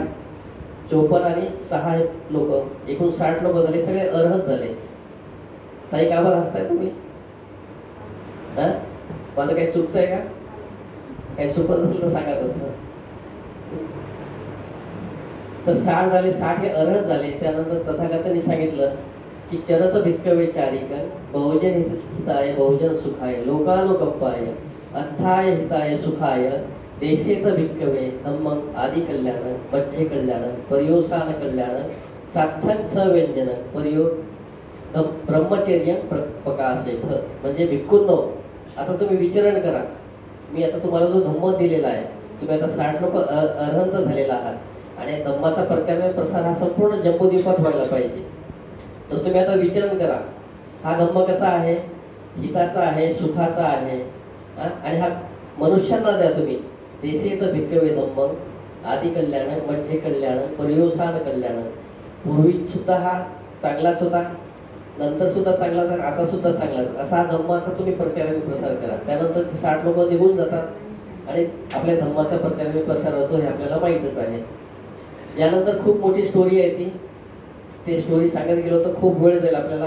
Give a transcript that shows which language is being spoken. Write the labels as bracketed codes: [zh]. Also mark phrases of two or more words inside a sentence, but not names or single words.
[mr] 54 आणि 6 लोक, एकूण 60 लोक झाले, सगळे अर्हत झाले. ताई का बरं हसताय तुम्ही? माझं काही चुकतंय का? काही चुकत असेल तर सांगा तसं. तर 60 झाले, 60 हे अर्हत झाले. त्यानंतर तथागतांनी सांगितलं की [pi] चरत भिक्खवे चारिकन बहुजन हिताय बहुजन सुखाय लोकानुकंपाय अर्थाय हिताय सुखाय देशेत भिक्खवे धम्मं आदि कल्याण मध्य कल्याण पर्योसान कल्याण सार्थक सव्यंजन पर्यो ब्रह्मचर्य प्रकाशित. [mr] म्हणजे भिक्खूंनो, आता तुम्ही विचरण करा. मी आता तुम्हाला जो धम्म दिलेला आहे, तुम्ही आता 60 लोक अर्हंत झालेला आहात आणि धम्माचा प्रसार हा संपूर्ण जम्बूद्वीपात व्हायला पाहिजे. तर तुम्ही आता विचरण करा, हा धम्म कसा आहे, हिताचा आहे, सुखाचा आहे, आणि हा मनुष्यांना द्या तुम्ही. [pi] देशेत भिक्खवे धम्मं आदि कल्याण मध्य कल्याण पर्योसान कल्याण. [mr] पूर्वी सुद्धा हा चांगलाच होता, नंतर सुद्धा चांगलाच, आता सुद्धा चांगलाच, असा हा धम्माचा तुम्ही प्रचाराने प्रसार करा. त्यानंतर 60 लोक निघून जातात आणि आपल्या धम्माचा प्रचाराने प्रसार होतो, हे आपल्याला माहीतच आहे. यानंतर खूप मोठी स्टोरी आहे ती, ते स्टोरी सांगत गेलो तर खूप वेळ जाईल आपल्याला.